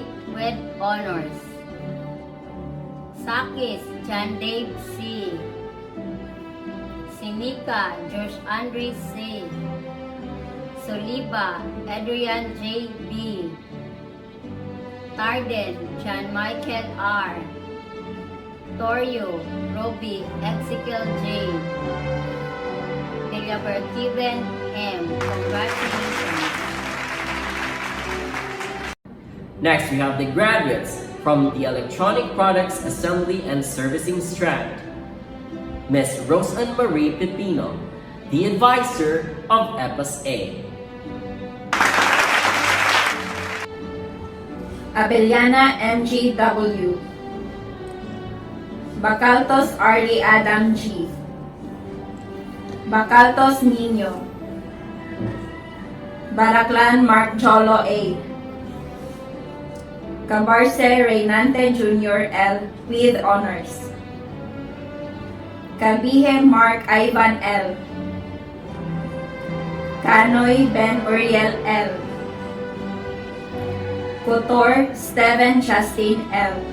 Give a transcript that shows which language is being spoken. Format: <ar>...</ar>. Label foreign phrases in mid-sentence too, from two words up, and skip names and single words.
<en>with honors. Sakis John Dave C. Sinika Josh Andre C. Soliba Adrian J. B. Tarden John Michael R. Torio Roby Ezekiel J. Steven M. Congratulations. Next, we have the graduates from the Electronic Products Assembly and Servicing Strand. Ms. Rosanne Marie Pepino, the advisor of EPAS A. Abellana MGW. Bacaltos Arlie Adam G. Bacaltos Nino. Baraclan Mark Jolo A. Cabarce Reynante Jr. L. with honors. Cabihe Mark Ivan L. Canoy Ben Uriel L. Couture Steven Justin L.</en>